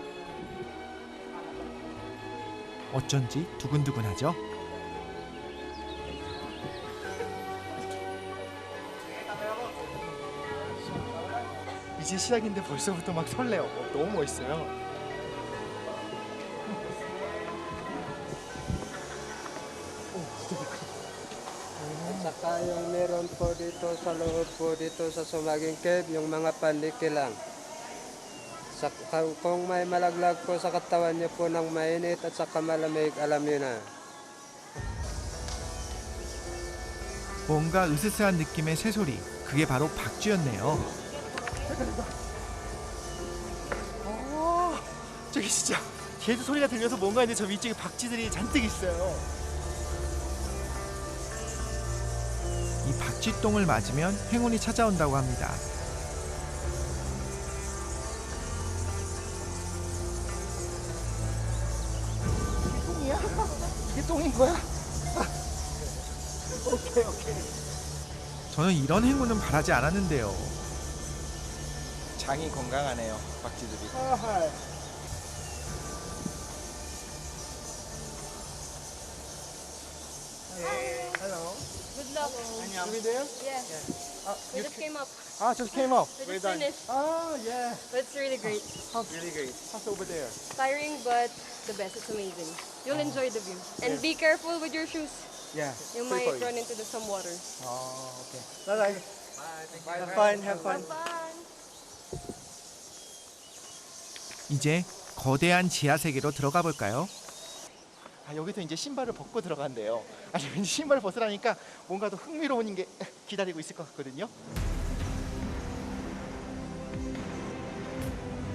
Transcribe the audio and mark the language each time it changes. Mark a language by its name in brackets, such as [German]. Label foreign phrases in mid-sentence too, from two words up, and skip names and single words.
[Korean] 어쩐지 두근두근하죠? 이제 시작인데 벌써부터 막 설레요. 너무 멋있어요. [Filipino] At saka yung meron po dito sa loob po dito sa Sumaging Cave, yung mga paniki lang. Kung may malaglag po sa katawan niyo po ng mainit at saka malamig, alam niyo na. [Korean] 뭔가 으스스한 느낌의 새소리, 그게 바로 박쥐였네요. 저기 진짜 개도 소리가 들려서 뭔가 이제 저 위쪽에 박쥐들이 잔뜩 있어요. 이 박쥐똥을 맞으면 행운이 찾아온다고 합니다. 이게 똥이야? 이게 똥인 거야? 오케이. 저는 이런 행운은 바라지 않았는데요. 장이 건강하네요, 박쥐들이. [English] Hello. Good luck. You been there? Yeah. We you just came up. just came up. We just finished. Oh, yeah. But it's really great. Really great. How's over there? Tiring, but the best. It's amazing. You'll enjoy the view. And be careful with your shoes. Yeah. You might run into some water. Oh, okay. Bye-bye. Have fun. [Korean] 이제 거대한 지하 세계로 들어가 볼까요? 여기서 이제 신발을 벗고 들어간대요. 아니 왠지 신발을 벗으라니까 뭔가 더 흥미로운 게 기다리고 있을 것 같거든요.